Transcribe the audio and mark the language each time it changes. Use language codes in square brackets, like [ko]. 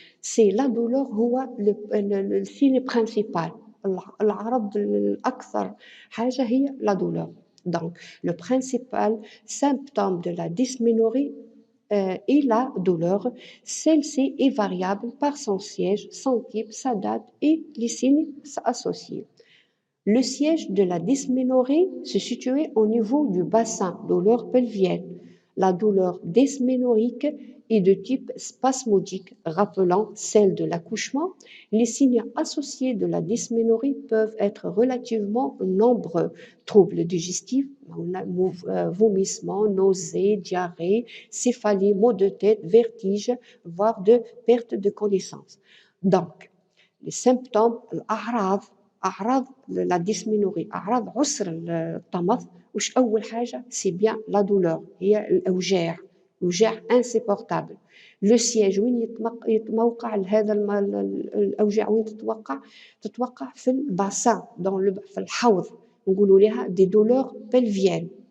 [fr] C'est la douleur, le signe principal. [ar] العرض الأكثر حاجة هي [fr] la douleur. Donc, le principal symptôme de la dysménorrhée et la douleur. Celle-ci est variable par son siège, son type, sa date et les signes associés. Le siège de la dysménorrhée se situait au niveau du bassin, douleur pelvienne. La douleur dysménorrhique est de type spasmodique, rappelant celle de l'accouchement. Les signes associés de la dysménorrhée peuvent être relativement nombreux: troubles digestifs, vomissements, nausées, diarrhée, céphalie, maux de tête, vertige, voire de perte de connaissance. Donc, les symptômes, أعراض la dysménorrhée، [ar] أعراض عسر الطمث. وش أول حاجة؟ سي بيان لا دولور، هي الأوجاع، وجاع انسيبورتابل. لو سياج وين يتوقع هذا الأوجاع؟ وين تتوقع في الباسان، في الحوض، نقولوا لها دي دولور بلفيان.